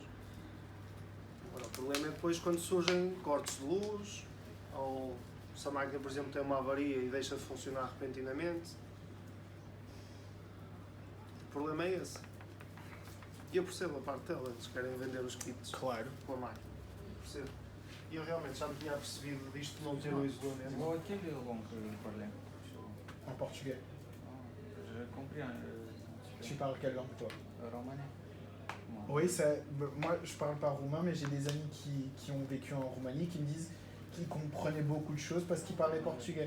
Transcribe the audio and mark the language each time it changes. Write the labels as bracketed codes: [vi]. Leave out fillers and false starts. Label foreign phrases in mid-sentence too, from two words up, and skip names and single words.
[pt] Agora, o problema é depois quando surgem cortes de luz, ou se a máquina, por exemplo, tem uma avaria e deixa de funcionar repentinamente. O problema é esse. E eu percebo a parte dela, eles querem vender os kits Claro. com a máquina. Percebo. E eu realmente já me tinha percebido disto não ter o isolamento. [fr] Bon, quelle langue vous parlez? En portugais. Je comprends. Tu parles quelle langue toi? Romanais. Oui, moi je parle pas roumain, mais j'ai des amis qui ont vécu en Roumanie qui me disent qu'ils comprenaient beaucoup de choses parce qu'ils parlaient portugais.